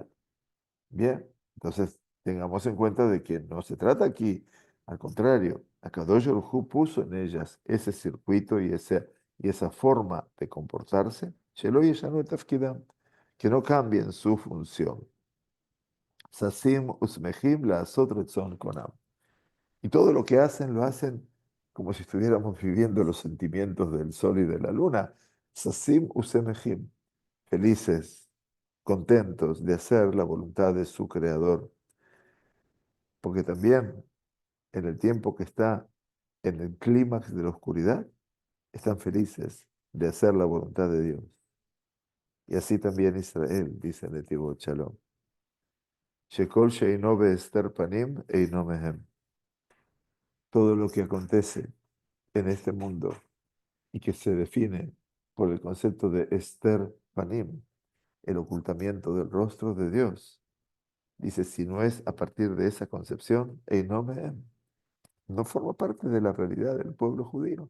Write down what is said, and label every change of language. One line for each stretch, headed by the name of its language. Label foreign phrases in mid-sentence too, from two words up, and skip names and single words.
Spanish: Bien, entonces tengamos en cuenta de que no se trata aquí, al contrario,
Hebrew: הקדוש ברוך הוא
Spanish: puso en ellas ese circuito y esa forma de comportarse,
Hebrew: שלא ישנו את תפקידם,
Spanish: que no cambien su función.
Hebrew: ששים ושמחים לעשות רצון קונם.
Spanish: Y todo lo que hacen, lo hacen como si estuviéramos viviendo los sentimientos del sol y de la luna.
Hebrew: ששים ושמחים,
Spanish: felices, contentos de hacer la voluntad de su creador. Porque también en el tiempo que está en el clímax de la oscuridad, están felices de hacer la voluntad de Dios. Y así también Israel, dice Netivot Shalom.
Hebrew: שכל שאינו בהסתר פנים אינו מהם.
Spanish: Todo lo que acontece en este mundo y que se define por el concepto de
Hebrew: הסתר פנים,
Spanish: el ocultamiento del rostro de Dios. Dice, si no es a partir de esa concepción, Einomeem, no forma parte de la realidad del pueblo judío.